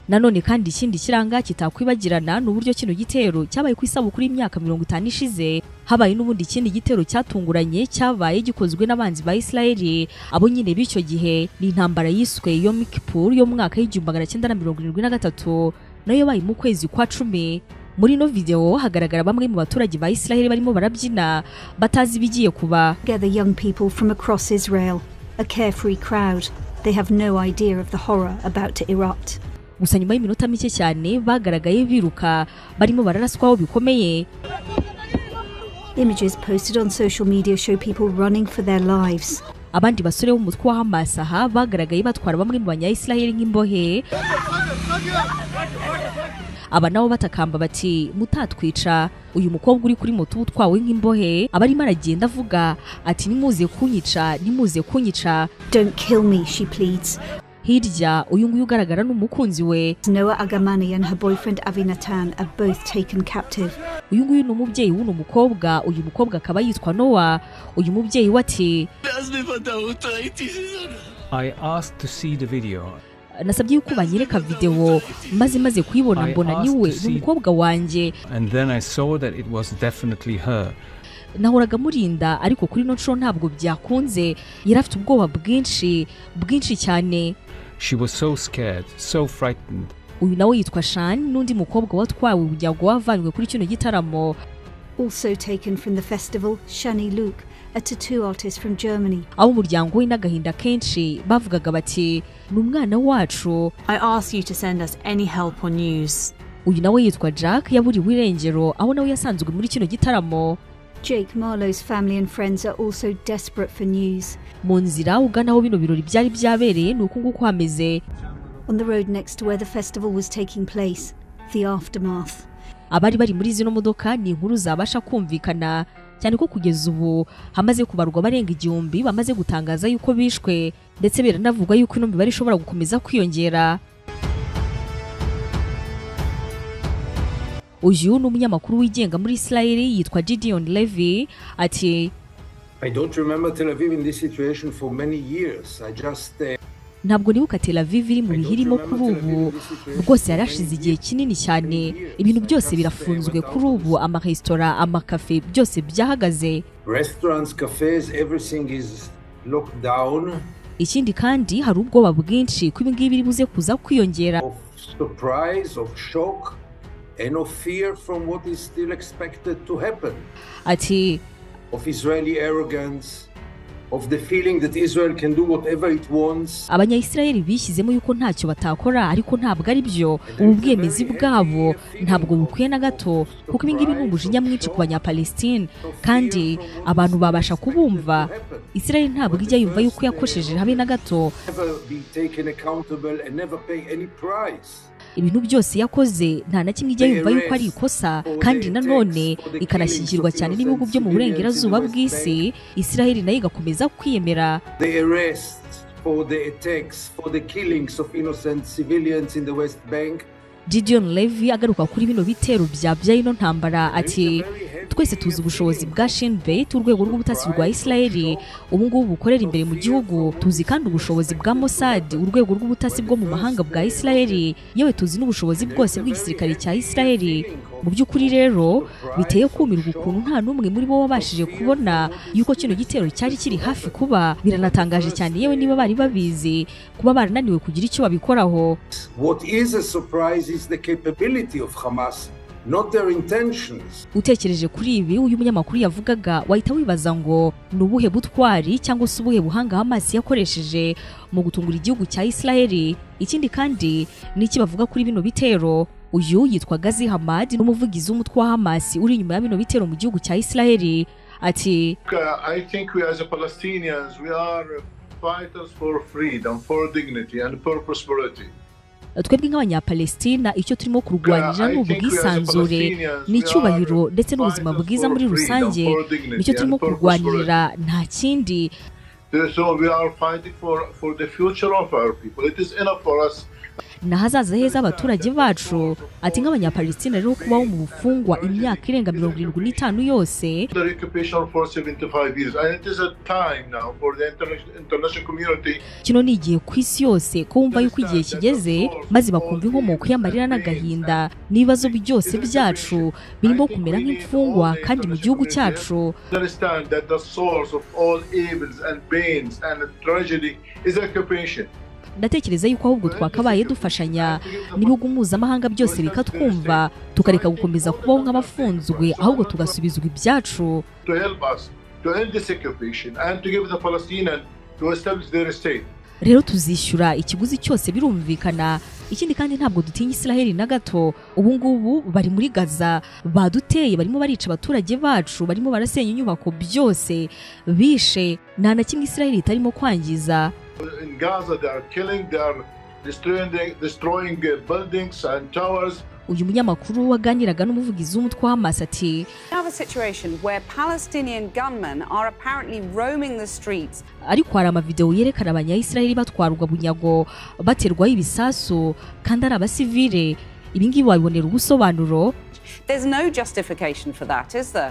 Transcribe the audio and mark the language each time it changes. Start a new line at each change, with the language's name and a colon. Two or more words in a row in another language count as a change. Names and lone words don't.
Kinyarwanda: nanone kandi ikindi kiranga kitakwibagirana n'uburyo kino gitero cyabaye ku isabukuru y'imyaka 50 ishize habaye n'ubundi ikindi gitero cyatunguranye cyabaye gikozwe n'abanzi ba Israeli abo nyine b'icyo gihe ni intambara yiswe Yom Kippur yo mu mwaka w'1973 nayo bayi mu kwezi kwa 10. Muri no video hagaragara bamwe mu baturage ba Israeli barimo barabyina batazi bigiye kuba.
English: Gather young people from across Israel, a carefree crowd. They have no idea of the horror about to erupt.
Kinyarwanda: Gusa nyuma y'iminota mike cyane bagaragaye biruka barimo bararaswaho bikomeye.
English: Images posted on social media show people running for their lives.
Kinyarwanda: Abandi basore b'umutwe wa Hamas aha bagaragaye batwara bamwe mu banya-Israeli nk'imbohe. Aba nabo batakamba bati mutatwica. Uyu mukobwa uri kuri moto utwawe nk'imbohe abarimo aragenda avuga ati nimuze kunyica.
English: Don't kill me, she pleads.
Kinyarwanda: Hirya uyu nguyu ugaragara n'umukunzi we.
English: Noah Agamani and her boyfriend Avinatan are both taken captive.
Kinyarwanda: Uyu nguyu ni umubyeyi w'uno mukobwa, uyu mukobwa akaba yitwa Noah. Uyu mubyeyi wati
English: I asked to see the video.
Kinyarwanda: Nasabye yuko banyereka video maze kuyibona mbona niwe n'umukobwa wanje.
English: And then I saw that it was definitely her.
Kinyarwanda: Nahoraga murinda ariko kuri no nshuro ntabwo byakunze yarafite ubwoba bwinshi cyane.
English: She was so scared, so frightened.
Kinyarwanda: Uyu nawe yitwa Shan n'undi mukobwa watwawe ubujyago wavanywe kuri kino gitaramo.
English: Also taken from the festival, Shani Luke, a tattoo artist from Germany.
Kinyarwanda: Abo muryango we n'agahinda kenshi bavugaga bati n'umwana wacu.
English: I ask you to send us any help or news.
Kinyarwanda: Uyu nawe yitwa Jack yaburiwe irengero aho nawe yasanzwe muri kino gitaramo.
English: Jake Marlowe's family and friends are also desperate for news.
Kinyarwanda: Munzira ugana aho bino birori byari byabereye nuko nguko hameze.
English: On the road next to where the festival was taking place, the aftermath.
Kinyarwanda: Abari bari muri zino modoka ni inkuru zabasha kumvikana cyane ko kugeza ubu hamaze kubarwa barenga 1000 bamaze gutangaza yuko bishwe ndetse biranavugwa yuko ino mibare ishobora gukomeza kwiyongera. Uyu ni umunyamakuru wigenga muri Israeli yitwa Gideon Levy ati
English: I don't remember Tel Aviv in this situation for many years. I just
Kinyarwanda: ntabwo nibuka Tel Aviv iri mu bihirimo kuri ubu rwose yarashize igihe kinini cyane ibintu byose birafunzwe kuri ubu amaresitora amakafe byose byahagaze.
English: Restaurants, cafes, everything is locked down.
Kinyarwanda: Ikindi kandi hari ubwoba bwinshi ko ibingibi biribuze kuza kwiyongera.
English: Of surprise, of shock and of fear from what is still expected to happen.
Kinyarwanda: Ati
English: of Israeli arrogance, of the feeling that Israel can do whatever it wants.
Kinyarwanda: Abanya-Israeli bishyizemo yuko ntacyo batakora ariko ntabwo ari byo. Ubu bwemezi bwabo ntabwo bukwiye na gato kuko ibingibi ni umujinya mwinshi ku banya-Palestine kandi abantu babasha kubumva. Israel ntabwo ijya yumva yuko yakosheje habe na gato. Ibintu byose yakoze nta na kimwe ijya yumva yuko ari ikosa kandi nanone ikanashyigirwa cyane n'ibihugu byo mu burengerazuba bw'isi. Israel nayo igakomeza kwiyemera.
English: The arrest for the attacks, for the killings of innocent civilians in the West Bank.
Kinyarwanda: Gideon Levy agaruka kuri bino bitero bya ino ntambara ati twese tuzi ubushobozi bwa Shin Bet urwego rw'ubutasi rwa Israeli ubu ngubu bukorera imbere mu gihugu. Tuzi kandi ubushobozi bwa Mossad urwego rw'ubutasi bwo mu mahanga bwa Israeli yewe tuzi n'ubushobozi bwose bw'igisirikare cya Israeli. Mu by'ukuri rero biteye kumirwa ukuntu nta n'umwe muri bo wabashije kubona yuko kino gitero cyari kiri hafi kuba. Biranatangaje cyane yewe niba bari babizi kuba barananiwe kugira icyo babikoraho.
English: What is a surprise is the capability of Hamas, not their intentions.
Kinyarwanda: Utekereje kuri ibi uyu munyamakuru yavugaga wahita wibaza ngo nubuhe butwari cyangwa se ubuhe buhanga Hamas yakoresheje mu gutungura igihugu cya Israeli. Ikindi kandi niki bavuga kuri bino bitero. Uyu yitwa Gazi Hamad n'umuvugizi w'umutwe wa Hamas uri inyuma ya bino bitero mu gihugu cya Israeli ati
English: I think we as a Palestinians we are fighters for freedom, for dignity and for prosperity.
Kinyarwanda: Twebwe nk'abanya-Palestina icyo turimo kurwanira ni ubwisanzure n'icyubahiro ndetse n'ubuzima bwiza muri rusange nicyo turimo kurwanira nta kindi.
English: So we are fighting for the future of our people. It is enough for us
Kinyarwanda: n'ahazaza heza abaturage bacu. Ati nk'abanyapalestina rero kubaho mu bufungwa imyaka irenga 75 yose,
English: The occupation for 75 years, and it is a time now for the international community.
Kinyarwanda: Kino ni igihe ku isi yose ko wumva yuko igihe kigeze, maze bakumva inkomoko y'amarira n'agahinda n'ibibazo byose byacu birimo kumera nk'imfungwa kandi mu gihugu cyacu.
English: Understand that the source of all evils and pains and tragedy is occupation.
Kinyarwanda: Ndatekereza yuko ahubwo twakabaye dufashanya n'ibihugu mpuzamahanga byose bikatwumva, tukareka gukomeza kubaho nk'abafunzwe, ahubwo tugasubizwa ibyacu.
English: To help us to end this occupation and to give the Palestinian to establish their state.
Kinyarwanda: Rero tuzishyura ikiguzi cyose birumvikana. Ikindi kandi ntabwo dutinya Israel na gato. Ubu ngubu bari muri Gaza, baduteye, barimo barica abaturage bacu, barimo barasenya inyubako byose bishe, nta na kimwe Israel itarimo kwangiza.
English: In Gaza, they are killing, they are destroying buildings and towers.
Kinyarwanda: Uyu munyamakuru waganiraga n'umuvugizi w'umutwe wa Hamas ati,
English: have a situation where Palestinian gunmen are apparently roaming the streets.
Kinyarwanda: Ariko hari amavideo yerekana abanya-Israeli batwarwa bunyago, baterwaho ibisasu kandi ari abasivile. Ibi ngibi wabibonera ubusobanuro?
English: There's no justification for that, is there?